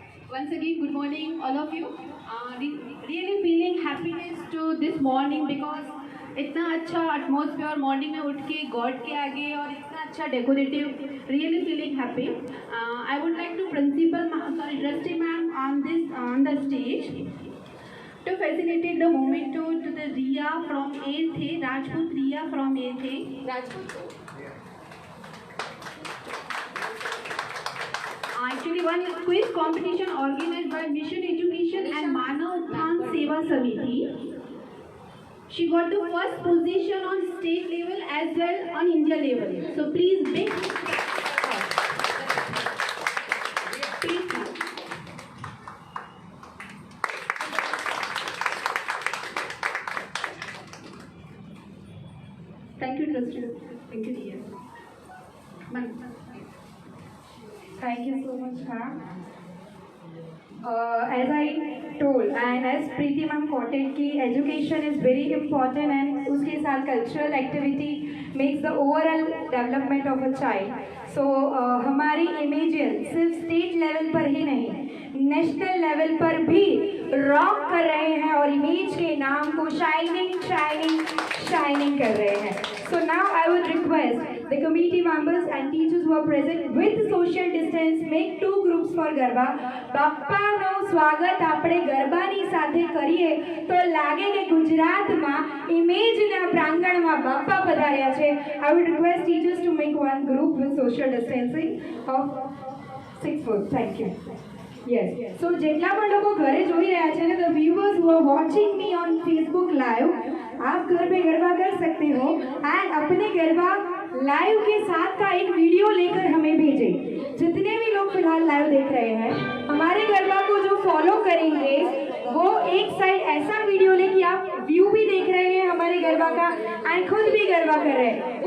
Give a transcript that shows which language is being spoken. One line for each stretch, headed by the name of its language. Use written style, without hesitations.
English: Once again, good morning, all of you. Really feeling happiness to this morning because
Hindi: इतना अच्छा atmosphere morning में उठ के God के आगे और इतना अच्छा
English: Decorative really feeling happy I would like to principal sorry trustee ma'am on the stage to facilitate the moment to the Riya from 8th A, Rajput Riya from 8th A. Rajput. Actually, one quiz competition organized by Mission Education and Manav Utthran Seva Samiti. She got the first position on state level as well on India level. So please big. Please. Thank you, Trustee. Thank you, dear. Thank you so much, ma'am. As I told and as Preeti ma'am quoted कि education is very important and
Hindi: उसके साथ
English: cultural activity makes the overall development of a child.
Hindi: So हमारी इमेजियन सिर्फ state level पर ही नहीं national level पर भी rock कर रहे हैं और इमेज के नाम को शाइनिंग शाइनिंग शाइनिंग कर रहे हैं.
English: So now I would request the committee members and teachers who are present with social distance make two groups for Garba.
Gujarati: બાપાનું સ્વાગત આપણે ગરબાની સાથે કરીએ તો લાગે કે ગુજરાતમાં ઇમેજના પ્રાંગણમાં બાપા પધાર્યા છે.
English: I would request teachers to make one group with social distancing of 6 foot. Thank you. Yes.
Hindi: So
Gujarati: જેટલા પણ લોકો ઘરે જોઈ રહ્યા છે ને
English: the viewers who are watching me on Facebook live
Hindi: आप घर पे गरबा कर सकते हो एंड अपने गरबा लाइव के साथ का एक वीडियो लेकर हमें भेजें. जितने भी लोग फिलहाल लाइव देख रहे हैं हमारे गरबा को जो फॉलो करेंगे वो एक साइड ऐसा वीडियो ले कि आप व्यू भी देख रहे हैं हमारे गरबा का एंड खुद भी गरबा कर रहे हैं.